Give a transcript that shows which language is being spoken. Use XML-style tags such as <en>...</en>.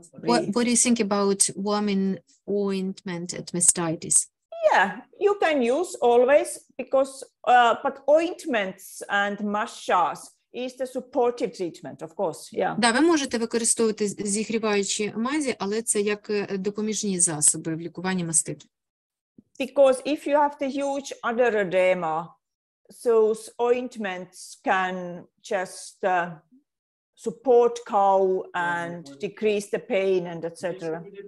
<en>What do you think about warming ointment at mastitis? Yeah, you can use always because, but ointments and massage is the supportive treatment, of course. Yeah.</en> <uk>Да, ви можете використовувати зігріваючі мазі, але це як допоміжні засоби в лікуванні маститу.</uk> <en>Because if you have the huge other edema, those ointments can just support cow and decrease the pain and etc.</en>